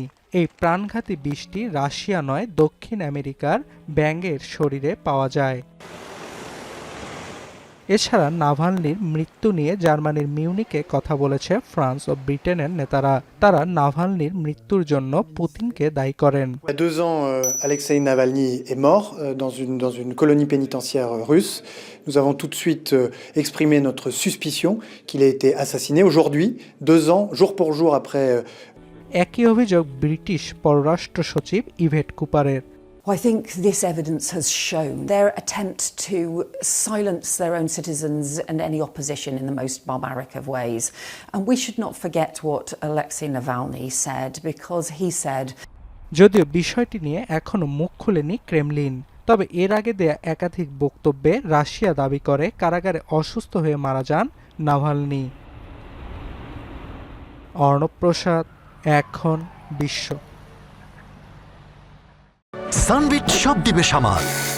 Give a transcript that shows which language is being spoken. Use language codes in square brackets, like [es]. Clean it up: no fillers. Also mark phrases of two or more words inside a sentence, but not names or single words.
[bn] এই প্রাণঘাতী বিষটি রাশিয়া নয়, দক্ষিণ আমেরিকার ব্যাঙের শরীরে পাওয়া যায়। এছাড়া নাভালনির মৃত্যু নিয়ে জার্মানির মিউনিকে কথা বলেছে ফ্রান্স ও ব্রিটেনের নেতারা। তারা নাভালনির মৃত্যুর জন্য পুতিনকে দায়ী করেন। [fr] Il y a 2 ans, Alexeï Navalny est mort dans une colonie pénitentiaire russe. Nous avons tout de suite exprimé notre suspicion qu'il ait été assassiné. Aujourd'hui, 2 ans, jour pour jour après. [bn] একই অভিযোগ ব্রিটিশ পররাষ্ট্র সচিব ইভেট কুপারের। [en] I think this evidence has shown their attempt to silence their own citizens and any opposition in the most barbaric of ways. And we should not forget what Alexei Navalny said, because he said, [bn] যদিও বিষয়টি নিয়ে এখনো মুখ খুলেনি ক্রেমলিন, তবে এর আগে দেয়া একাধিক বক্তব্যে রাশিয়া দাবি করে কারাগারে অসুস্থ হয়ে মারা যান নাভালনি। অর্ণব প্রসাদ, এখন বিশ্ব। সানবিট সব দিবে সামাল।